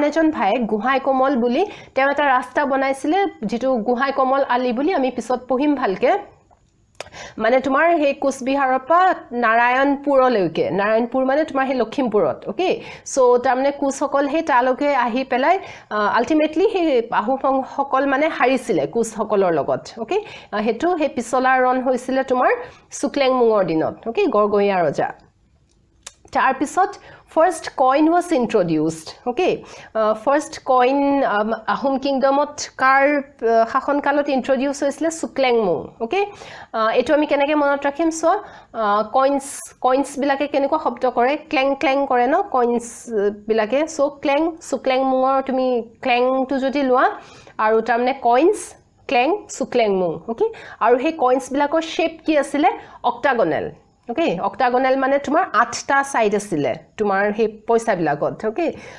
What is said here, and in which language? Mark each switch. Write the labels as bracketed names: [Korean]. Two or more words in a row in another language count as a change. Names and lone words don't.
[Assamese] এজন ভাই গুহাই কমল বুলি তেওঁ এটা ৰাস্তা বনাইছিলে যেটো গুহাই কমল আলি বুলি আমি পিছত পঢ়িম ভালকে মানে তোমাৰ হে কুচ বিহাৰৰ পৰা নাৰায়ণপুৰ মানে তোমাৰ হে লখিমপুৰত [English] okay so [Assamese] তাৰমানে কুচসকল হে তালকে আহি পেলাই আলটিমেটলি হে আহোম সকল মানে হাৰিছিলে কুচসকলৰ লগত ওকে হেতু হে পিছলা ৰন হৈছিলে তোমাৰ সুক্লেংমুঙৰ দিনত ওকে গৰগয়া ৰজা তাৰ পিছত [English] first coin was introduced okay first coin [Assamese] আহোম কিংডমত কাৰ শাসন কালত introduce হৈছিলে সুক্লেংমুং okay এটো আমি কেনেকে মনত ৰাখিম [English] so coins [Assamese] বিলাকে কেনেকুৱা শব্দ কৰে ক্লেং ক্লেং কৰে ন coins বিলাকে সো ক্লেং সুক্লেংমুঙৰ তুমি ক্লেং টু যদি লোৱা আৰু তাৰমানে coins ক্লেং সুক্লেংমুং okay আৰু হে coins বিলাকৰ শেপ কি আছিল [English] octagonal okay octagonal [Assamese] মানে তোমাৰ 8টা সাইড আছিল তোমাৰ হে পইচা বিলাকত okay